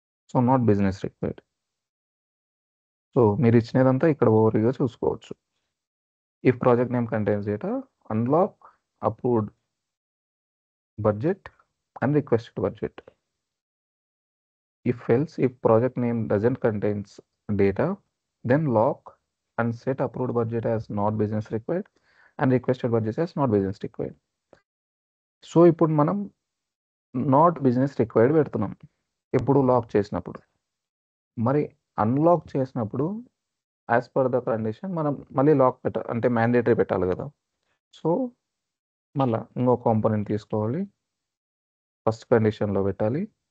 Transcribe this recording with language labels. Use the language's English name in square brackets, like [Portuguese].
[Telugu] So not business required. So మీరు ఇచ్చినదంతా ఇక్కడ ఓవర్గా చూసుకోవచ్చు. [English] If project name contains data, unlock approved budget and requested budget. If else, if project name doesn't contains data, then lock and set approved budget as not business required and requested budget as not business required. [Telugu] So ఇప్పుడు మనం not business required పెడుతున్నాం ఎప్పుడు lock చేసినప్పుడు, మరి unlock చేసినప్పుడు as per the condition మనం మళ్ళీ lock అంటే మ్యాండేటరీ పెట్టాలి కదా. సో మళ్ళీ ఇంకో కాంపోనెంట్ తీసుకోవాలి, ఫస్ట్ కండిషన్లో పెట్టాలి.